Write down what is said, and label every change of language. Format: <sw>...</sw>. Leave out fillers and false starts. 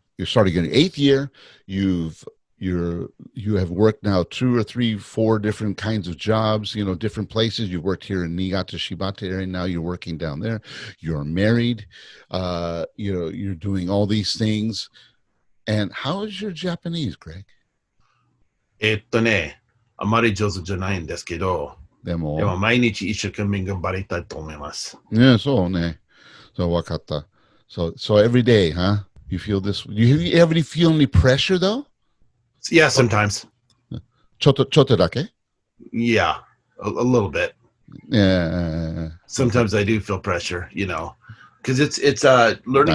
<en>You're starting your 8th year. You have worked now 2 or 3, 4 different kinds of jobs. Different places. You worked here in Niigata Shibata area. Now you're working down there. You're married. You're doing all these things. And how is your Japanese, Greg?</en> <ja>あまり上手じゃないんですけど。でも毎日一生懸命頑張りたいと思います。</ja> <en>Yeah,</en> <ja>そうね。</ja> <en>So</en> <ja>分かった。</ja> <en>So every day, huh? You feel this? You ever feel any pressure though? Yeah, sometimes.</en> <ja>ちょっとだけ?</ja> <en>Yeah, a little bit. Yeah. Sometimes I do feel pressure, you know, because it's learning</en>